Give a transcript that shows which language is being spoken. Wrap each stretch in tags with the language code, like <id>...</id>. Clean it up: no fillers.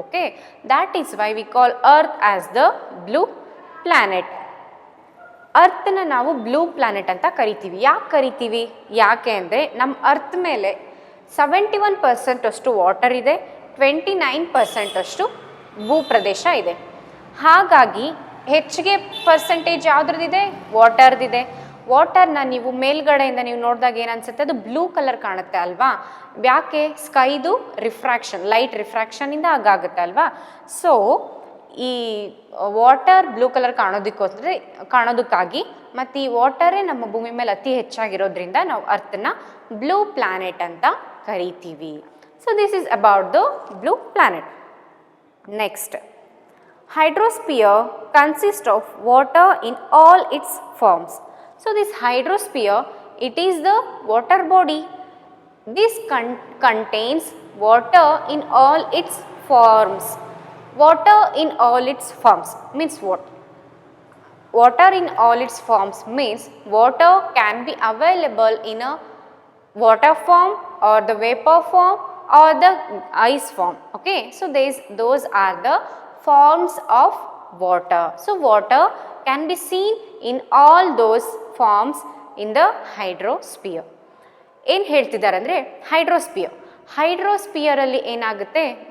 <en>Okay, that is why we call earth as the blue planet.</en> <kn>ಅರ್ಥನ ನಾವು blue planet ಅಂತ ಕರಿತೀವಿ. ಯಾಕೆ ಕರಿತೀವಿ? ಯಾಕೆ ಅಂದರೆ ನಮ್ಮ ಅರ್ತ್ ಮೇಲೆ 71% ಅಷ್ಟು ವಾಟರ್ ಇದೆ, 29% ಅಷ್ಟು ಭೂಪ್ರದೇಶ ಇದೆ. ಹಾಗಾಗಿ ಹೆಚ್ಚಿಗೆ ಪರ್ಸೆಂಟೇಜ್ ಯಾವುದ್ರದ್ದಿದೆ? ವಾಟರ್ದಿದೆ. ವಾಟರ್ನ ನೀವು ಮೇಲ್ಗಡೆಯಿಂದ ನೀವು ನೋಡಿದಾಗ ಏನು ಅನಿಸುತ್ತೆ? ಅದು ಬ್ಲೂ ಕಲರ್ ಕಾಣುತ್ತೆ ಅಲ್ವಾ? ಯಾಕೆ? ಸ್ಕೈದು ರಿಫ್ರಾಕ್ಷನ್, ಲೈಟ್ ರಿಫ್ರಾಕ್ಷನಿಂದ ಆಗುತ್ತೆ ಅಲ್ವಾ? ಸೊ ಈ ವಾಟರ್ ಬ್ಲೂ ಕಲರ್ ಕಾಣೋದಕ್ಕಾಗಿ ಮತ್ತು ಈ ವಾಟರೇ ನಮ್ಮ ಭೂಮಿ ಮೇಲೆ ಅತಿ ಹೆಚ್ಚಾಗಿರೋದ್ರಿಂದ ನಾವು ಅರ್ಥನ ಬ್ಲೂ ಪ್ಲಾನೆಟ್ ಅಂತ ಕರಿತೀವಿ.</kn> <en>So this is about the blue planet. Next, hydrosphere consists of water in all its forms. So this hydrosphere, it is the water body. This contains water in all its forms. Water in all its forms means what? Water in all its forms means water can be available in a water form or the vapor form or the ice form. Okay, so those are the forms of water. So water can be seen in all those forms in the hydrosphere.</en> <kn>ಏನು ಹೇಳ್ತಿದ್ದಾರೆ ಅಂದರೆ ಹೈಡ್ರೋಸ್ಪಿಯರಲ್ಲಿ ಏನಾಗುತ್ತೆ?</kn>